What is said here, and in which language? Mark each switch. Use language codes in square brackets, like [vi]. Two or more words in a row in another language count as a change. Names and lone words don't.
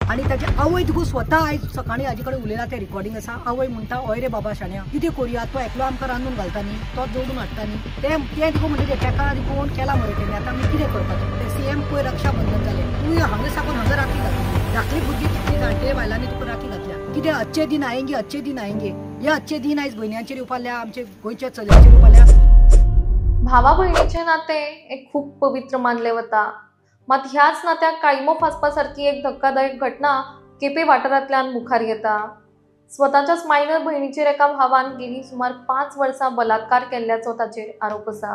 [kok] आणि त्याची आवय देखून स्वता आयज सकाळी हाजे कडेन उलयला ते रिकॉर्डिंग आसा। आवय म्हणटा हय रे बाबा शाण्या कितें करूया, तो एकलो आमकां रांदून घालता न्ही, तोच जोडून हाडटा न्ही, ते देखून म्हणटा तेका देखून केला मरे तेणी, आतां आमी कितें करपाचें। ते सीएम पळय रक्षाबंधन जालें, तूं हांगा साकून हांगा राखी घातली, धाकली भुरगीं तितली जाणटे बायलांनी तुका राखी घातल्या, कितें [hi] अच्छे दिन आएंगे अच्छे दिन आएंगे। [kok] हे [hi] अच्छे दिन [kok] आयज भयण्यांचेर येवपाल्या, आमचे गोंयच्या चलयांचेर येवपाल्या। भावा भयणीचे नाते एक खूप पवित्र मानले वता, मात ह्याच नात्याक काळीमो फासपासारखी एक धक्कादायक घटना केपे वाठारांतल्यान मुखार येता। स्वताच्याच मायनर भयणीचेर एका भावान गेली सुमार 5 वर्सां बलात्कार केल्ल्याचो ताचेर आरोप आसा।